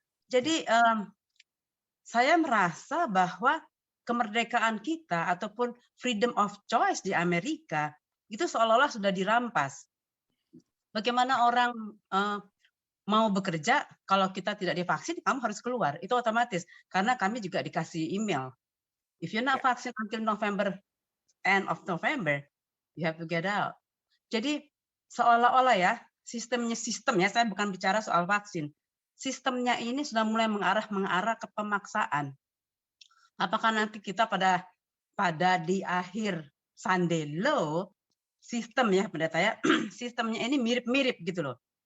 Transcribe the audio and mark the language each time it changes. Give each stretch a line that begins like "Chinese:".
Indonesian: Jadi saya merasa bahwa kemerdekaan kita ataupun
English: freedom of choice
Indonesian: di Amerika itu seolah-olah sudah dirampas. Bagaimana orang mau bekerja kalau kita tidak divaksin, kamu harus keluar. Itu otomatis. Karena kami juga dikasih email.
English: If you're not vaccinated until November, end of November, you have to get out.
Indonesian: Jadi seolah-olah ya, sistemnya, saya bukan bicara soal vaksin. Sistemnya ini sudah mulai mengarah ke pemaksaan. Apakah nanti kita pada di akhir Sunday Law, sistem ya pendeta ya, sistemnya ini mirip-mirip gitu loh.